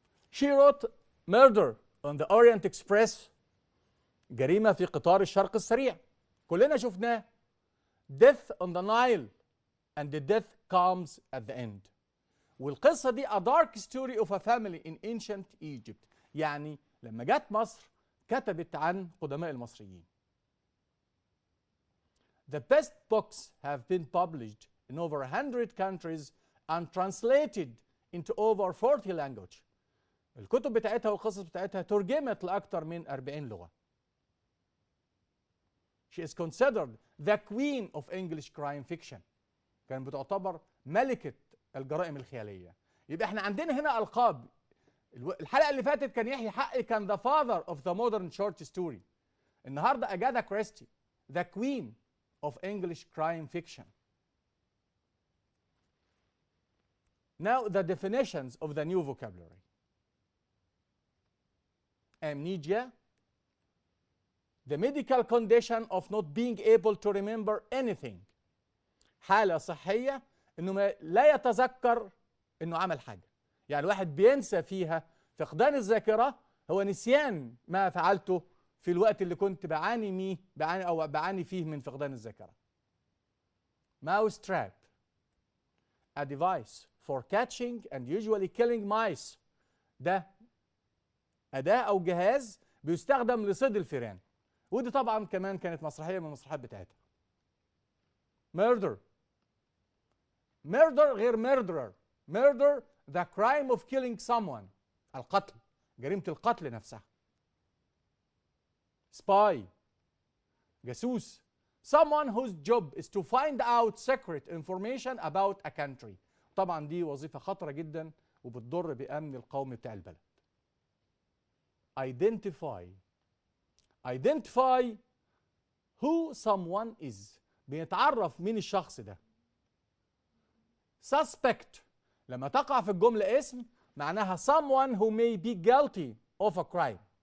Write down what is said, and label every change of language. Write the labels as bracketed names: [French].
[English] She wrote Murder on the Orient Express. [Arabic] جريمة في قطار الشرق السريع. كلنا شفناه. [English] Death on the Nile and the death comes at the end. [Arabic] والقصة دي [English] a dark story of a family in ancient Egypt. [Arabic] يعني لما جت مصر كتبت عن قدماء المصريين. [English] The best books have been published in over 100 countries and translated into over 40 languages. [Arabic] الكتب بتاعتها والقصص بتاعتها ترجمت لأكثر من 40 لغة. [English] She is considered the queen of English crime fiction. [Arabic] كانت بتعتبر ملكة الجرائم الخيالية. يبقى احنا عندنا هنا ألقاب. الحلقة اللي فاتت كان يحيى حقي كان [English] the father of the modern short story. [Arabic] النهارده أجاثا كريستي [English] the queen of English crime fiction. Now the definitions of the new vocabulary. Amnesia, the medical condition of not being able to remember anything. [Arabic] حالة صحية انه لا يتذكر انه عمل حاجة. يعني الواحد بينسى فيها. فقدان الذاكرة هو نسيان ما فعلته في الوقت اللي كنت بعاني فيه من فقدان الذاكرة. [English] Mouse trap, a device for catching and usually killing mice. [Arabic] ده أداة أو جهاز بيستخدم لصيد الفئران. ودي طبعا كمان كانت مسرحية من المسرحيات بتاعتها. [English] murder. murder [Arabic] غير [English] murderer. murder the crime of killing someone. [Arabic] القتل، جريمة القتل نفسها. spy جاسوس. [English] someone whose job is to find out secret information about a country. [Arabic] طبعا دي وظيفة خطرة جدا وبتضر بأمن القومي بتاع البلد. [English] identify. identify who someone is. [Arabic] بيتعرف مين الشخص ده. [English] suspect [Arabic] لما تقع في الجملة اسم معناها [English] someone who may be guilty of a crime.